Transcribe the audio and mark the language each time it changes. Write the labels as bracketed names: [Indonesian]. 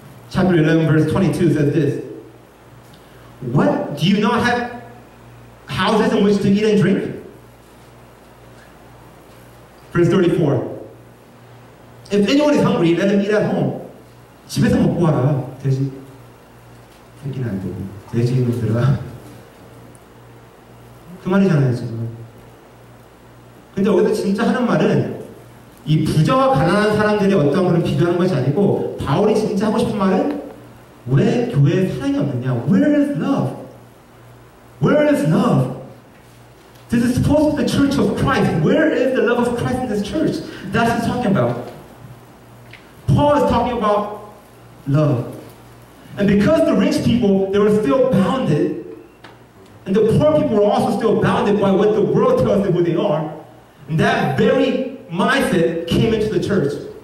[English] Chapter 11, verse 22 says this, What? Do you not have houses in which to eat and drink? Verse 34. If anyone is hungry, let him eat at home. [Korean] 집에서 먹고 와라. 돼지 새끼는 안 되고 돼지 놈들아. 그 말이잖아요 지금. 근데 여기서 진짜 하는 말은 이 부자와 가난한 사람들의 어떤 그런 비교하는 것이 아니고 바울이 진짜 하고 싶은 말은 왜 교회에 사랑이 없느냐? [English] Where is love? Where is love? This is supposed to be the church of Christ. Where is the love of Christ in this church? That's what he's talking about. Paul is talking about love. And because the rich people, they were still bounded, and the poor people were also still bounded by what the world tells them who they are, and that very mindset came into the church.